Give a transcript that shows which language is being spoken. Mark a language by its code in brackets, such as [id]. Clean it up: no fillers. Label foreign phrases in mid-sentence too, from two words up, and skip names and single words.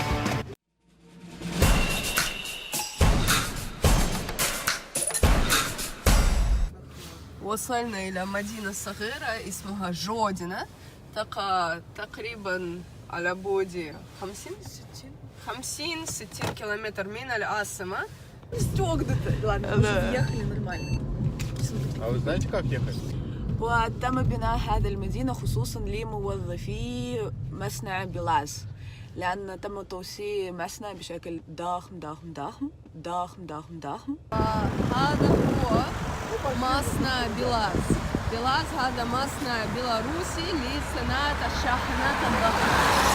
[ar] وصلنا إلى مدينة صغيرة اسمها جودينا، تقع تقريبا على بعد 50-60 كيلومتر من العاصمة. [ru] ехали нормально. А вы знаете, как ехать? [ar] وتم بناء هذه المدينة خصوصا لموظفي مصنع بلاز، لأن تم توسيع مصنع بشكل ضخم ضخم ضخم ضخم ضخم ضخم. هذا هو مصنع بلاز. بلاز هذا مصنع بيلاروسي لصناعة الشاحنات الضخمة.